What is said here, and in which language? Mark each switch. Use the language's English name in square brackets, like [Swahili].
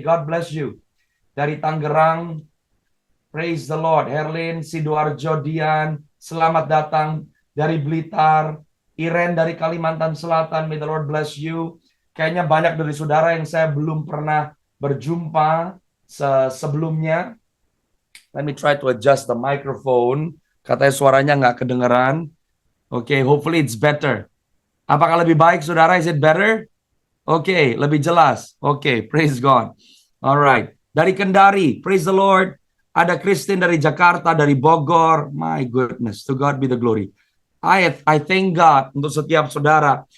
[English] God bless you. [Indonesian] Dari Tangerang, [English] praise the Lord. [Indonesian] Herlin, Sidoarjo, Dian, selamat datang. Dari Blitar, Iren dari Kalimantan Selatan, [English] may the Lord bless you. [Indonesian] Kayaknya banyak dari saudara yang saya belum pernah berjumpa sebelumnya. [English] Let me try to adjust the microphone. [Indonesian] Katanya suaranya nggak kedengeran. [English] Oke, hopefully it's better. [Indonesian] Apakah lebih baik, saudara? [English] Is it better? Oke, [Indonesian] lebih jelas. [English] Oke, praise God. Alright. [Indonesian] Dari Kendari, [English] praise the Lord. [Indonesian] Ada Christine dari Jakarta, dari Bogor. [English] My goodness, to God be the glory. I thank God [Indonesian] untuk setiap saudara.